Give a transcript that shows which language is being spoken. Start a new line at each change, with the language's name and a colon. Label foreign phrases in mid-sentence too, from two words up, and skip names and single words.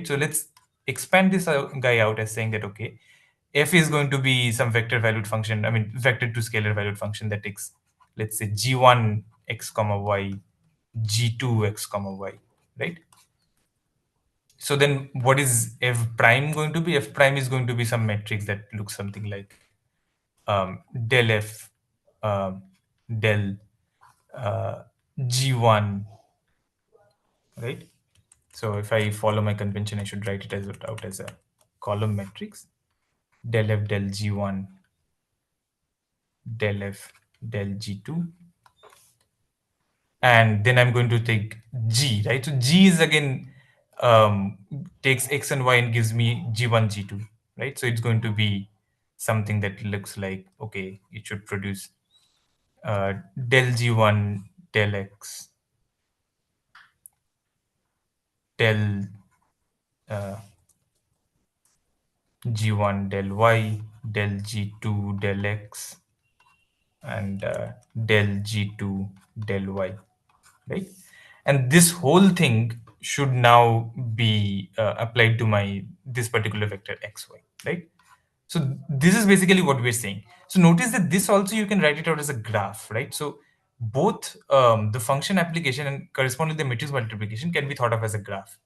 English: So let's expand this guy out as saying that, okay, f is going to be some vector valued function, I mean vector to scalar valued function that takes, let's say, g1 x comma y, g2 x comma y, right? So then what is f prime going to be? F prime is going to be some matrix that looks something like del f del g1, right? So if I follow my convention, I should write it out as a column matrix. Del f del g1 del f del g2, and then I'm going to take g, right? So g is again takes x and y and gives me g1 g2, right? So it's going to be something that looks like, okay, it should produce del g1 del x del g1 del y del g2 del x and del g2 del y, right? And this whole thing should now be applied to my this particular vector xy, right? So this is basically what we're saying. So notice that this also you can write it out as a graph, right? So both the function application and corresponding the matrix multiplication can be thought of as a graph.